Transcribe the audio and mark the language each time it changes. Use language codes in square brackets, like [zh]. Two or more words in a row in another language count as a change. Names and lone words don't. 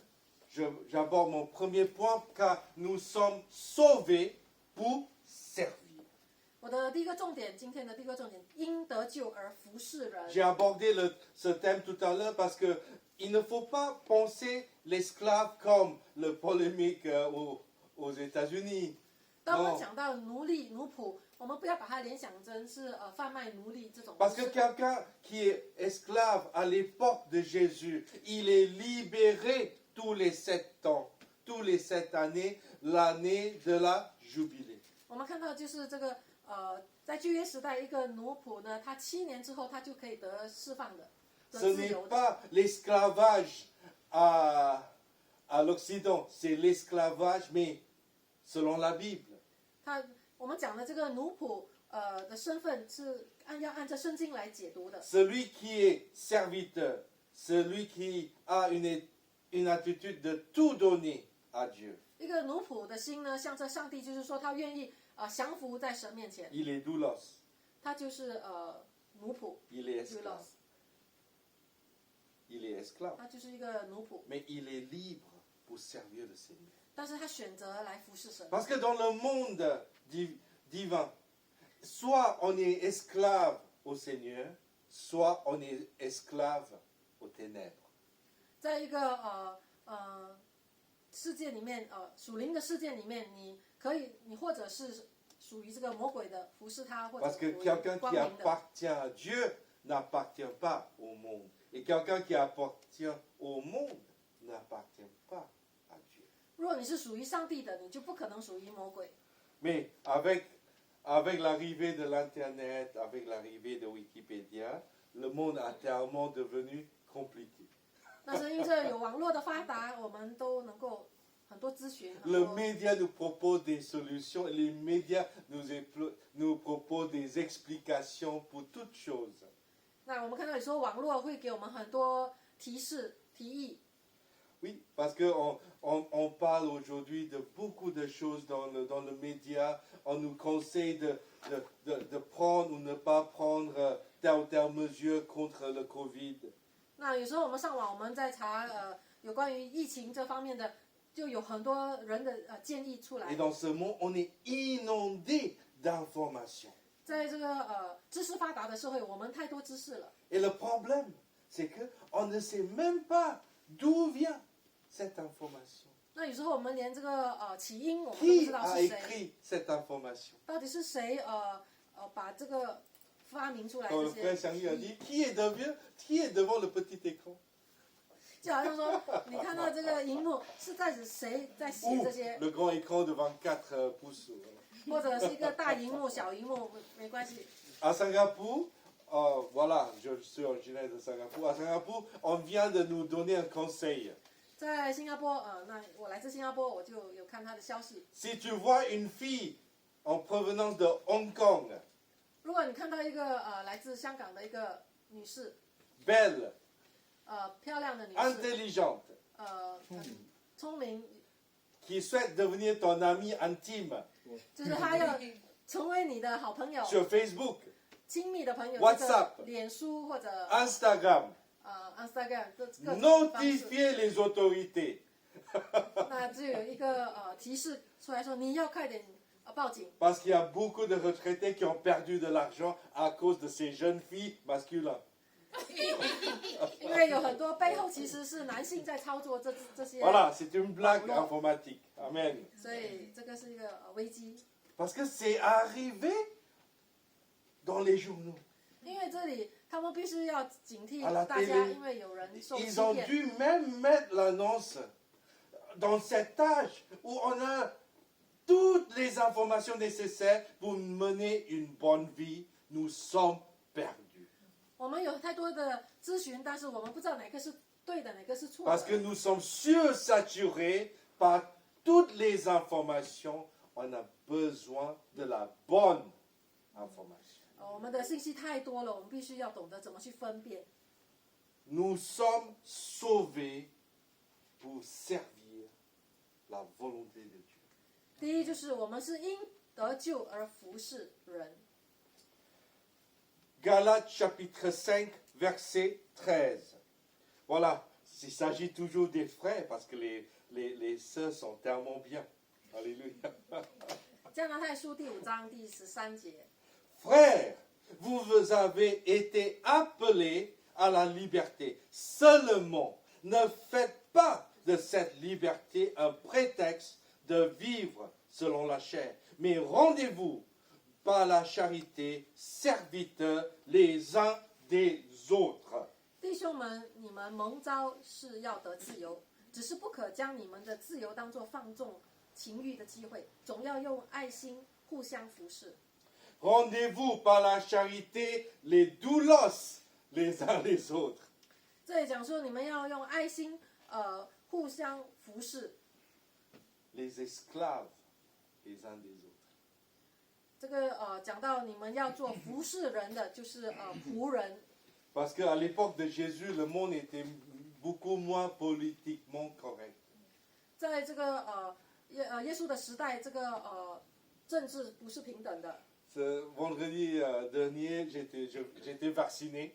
[fr] J'aborde mon premier point, car nous sommes sauvés pour servir. [zh] 我的第一个重点，今天的第一个重点，因得救而服侍人。 [fr] J'ai abordé ce thème tout à l'heure parce qu'il ne faut pas penser l'esclave comme le polémique aux États-Unis. [zh] 当我们讲到奴隶、奴仆，我们不要把它联想成是贩卖奴隶这种。 [fr] Parce que quelqu'un qui est esclave à l'époque de Jésus, il est libéré tous les 7 ans, tous les 7 années, l'année de la jubilée. [zh] 我们看到就是这个在旧约时代，一个奴仆呢，他7年之后他就可以得释放的，得 [fr] Ce [zh] 自 [fr] n'est [zh] 由的。 [fr] pas l'esclavage à l'Occident, c'est l'esclavage, mais selon la Bible. [zh] 我们讲的这个奴仆的身份是要按照圣经来解读的。 [fr] Celui qui est serviteur, celui qui a une attitude de tout donner à Dieu, [zh] 一个奴仆的心呢，向着上帝，就是说他愿意降服在神面前， [fr] il est doulos, [zh] 他就是奴仆 [fr] il est esclave. [zh] doulos， [fr] Il est esclave, [zh] 他就是一个奴仆， [fr] mais il est libre pour servir le Seigneur. [zh] 但是他选择来服侍神。 [fr] Parce que dans le monde divin, soit on est esclave au Seigneur, soit on est esclave aux ténèbres. [zh] 在一个世界里面，属灵的世界里面，你或者是属于这个魔鬼的服侍他，或者 [fr] Parce que [zh] 属于 [fr] quelqu'un [zh] 光 [fr] qui [zh] 明的。 [fr] appartient à Dieu n'appartient pas au monde. Et quelqu'un qui appartient au monde n'appartient pas à Dieu. [zh] 如果你是属于上帝的，你就不可能属于魔鬼。 [fr] Mais avec l'arrivée de l'Internet, avec l'arrivée de Wikipédia, le monde a tellement devenu compliqué. [zh] 但是因着有网络的发达，我们都能够很多咨询。很 [fr] Le [zh] 多 [fr] média nous propose des solutions, les médias nous proposent des explications pour toutes choses. [zh] 那我们看到有时候网络会给我们很多提示、提议。 [fr] Oui, parce qu'on parle aujourd'hui de beaucoup de choses dans le média. On nous conseille de prendre ou ne pas prendre telle ou telle mesure contre le Covid. [zh] 那有时候我们上网，我们在查有关于疫情这方面的，就有很多人的建议出 [fr] Et [zh] 来。 [fr] dans ce monde, on est inondé d'informations. [zh] 在这个知识发达的社会，我们太多知识了。 [fr] Et le problème, c'est qu'on ne sait même pas d'où vient cette information. [zh] 那有时候我们连这个起因我们都不 [fr] Qui [zh] 知道 [fr] a [zh] 是谁， [fr] écrit cette information? [zh] 到底是谁把这个发明出来 [fr] Quand le [zh] 这 [fr] frère [zh] 些？ [fr] Charlie a dit, qui est devant le petit écran? [zh] 就好像说，你看到这个荧幕是在指谁在写 [fr] Ou [zh] 这些， [fr] le grand écran de 24 pouces. [zh] 或者是一个大荧幕、小荧幕，没关系。 [fr] À Singapour, voilà, je suis originaire de Singapour. À Singapour, on vient de nous donner un conseil. [zh] 在新加坡，那我来自新加坡，我就有看他的消息。 [fr] Si tu vois une fille en provenance de Hong Kong, [zh] 如果你看到一个来自香港的一个女士， [fr] belle, [zh] 漂亮的女士， [fr] intelligente, [zh] 很聪明， [fr] qui souhaite devenir ton ami intime [zh] 就是她要成为你的好朋友、 [fr] sur Facebook, [zh] 亲密的朋友， [fr] WhatsApp [zh] 这个脸书或者 [fr] Instagram, [zh] Instagram 各种方式。 [fr] notifiez les autorités. [zh] 那就有一个提示出来说，你要快点报警， [fr] Parce qu'il y a beaucoup de retraités qui ont perdu de l'argent à cause de ces jeunes filles masculines. [zh] 因为有很多背后其实是男性在操作这些， [fr] Voilà, c'est une blague informatique. Amen. [zh] 所以这个是一个危机。 [fr] Parce que c'est arrivé dans les journaux. [zh] 因为这里他们必须要警惕 [fr] À la [zh] 大家， [fr] télé, [zh] 因为有人受欺 [fr] ils ont [zh] 骗。 [fr] dû même mettre l'annonce dans cet âge où on a toutes les informations nécessaires pour mener une bonne vie. Nous sommes perdus. [zh] 我们有太多的咨询，但是我们不知道哪个是对的，哪个是错 [fr] Parce que [zh] 的。 [fr] nous sommes sursaturés par toutes les informations. On a besoin de la bonne information. [zh] 我们的信息太多了，我们必须要懂得怎么去分辨。 [fr] Nous sommes sauvés pour servir la volonté de Dieu. [zh] 第一就是我们是因得救而服侍人。 [fr] Galates chapitre 5, verset 13. Voilà, il s'agit toujours des frères parce que les sœurs sont tellement bien. Alléluia. [zh] 加拿太书第5章第13节， [fr] Frères, vous avez été appelés à la liberté. Seulement, ne faites pas de cette liberté un prétexte de vivre selon la chair, mais rendez-vous par la charité, serviteurs les uns des autres. [zh] 弟兄们，你们蒙召是要得自由，只是不可将你们的自由当作放纵情欲的机会，总要用爱心互相服侍。 [fr] Rendez-vous par la charité, les doulos les uns les autres. [zh] 这里讲说你们要用爱心互相服侍。 [fr] Les esclaves les uns des autres. [zh] 这个讲到你们要做服侍人的，就是仆人。 [fr] Parce qu'à l'époque de Jésus, le monde était beaucoup moins politiquement correct. [zh] 在这个耶稣的时代，这个政治不是平等的。 [fr] Ce vendredi dernier, j'étais vacciné.